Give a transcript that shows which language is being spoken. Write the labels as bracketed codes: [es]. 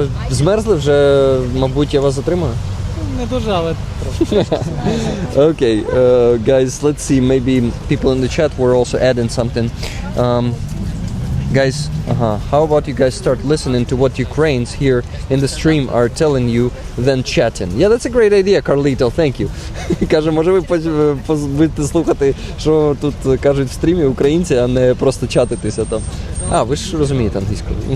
[uk] Змерзли вже, мабуть, я вас затримаю? Не дуже, але трошки. [en] Okay, guys, let's see. Maybe people in the chat were also adding something. Guys, how about you guys start listening to what Ukrainians here in the stream are telling you, then chatting? Yeah, that's a great idea, Carlito. Thank you. [uk] Каже, може ви будете слухати, що тут кажуть в стрімі українці, а не просто чатитися там. А, ви ж розумієте англійську.